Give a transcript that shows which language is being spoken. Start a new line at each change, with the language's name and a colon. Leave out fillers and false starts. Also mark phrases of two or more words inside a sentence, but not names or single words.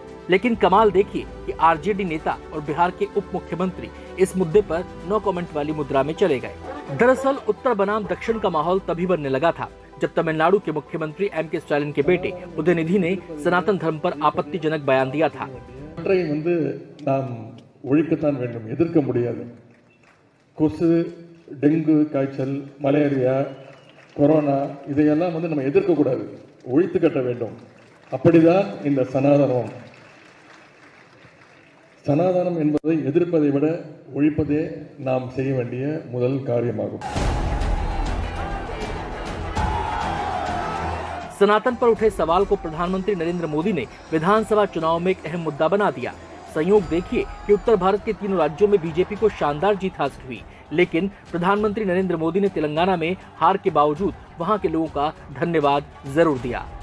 Hindi: लेकिन कमाल देखिए कि आरजेडी नेता और बिहार के उप मुख्यमंत्री इस मुद्दे पर
English: no comment
Hindi: वाली मुद्रा में चले गए। दरअसल उत्तर बनाम दक्षिण का माहौल तभी बनने लगा था जब तमिलनाडु के मुख्यमंत्री एमके स्टालिन के बेटे उदयनिधि ने सनातन धर्म पर आपत्तिजनक बयान दिया था।
Tamil: டெங்கு காய்ச்சல், மலேரியா, கொரோனா இதையெல்லாம் நம்ம எதிர்க்க கூடாது, ஒழித்து கட்ட வேண்டும். அப்படிதான் இந்த சனாதனம் என்பதை எதிர்ப்பதை விட ஒழிப்பதே நாம் செய்ய வேண்டிய முதல் காரியமாகும்।
Hindi: सनातन पर उठे सवाल को प्रधानमंत्री नरेंद्र मोदी ने विधानसभा चुनाव में एक अहम मुद्दा बना दिया। संयोग देखिए कि उत्तर भारत के 3 राज्यों में बीजेपी को शानदार जीत हासिल हुई, लेकिन प्रधानमंत्री नरेंद्र मोदी ने तेलंगाना में हार के बावजूद वहां के लोगों का धन्यवाद जरूर दिया।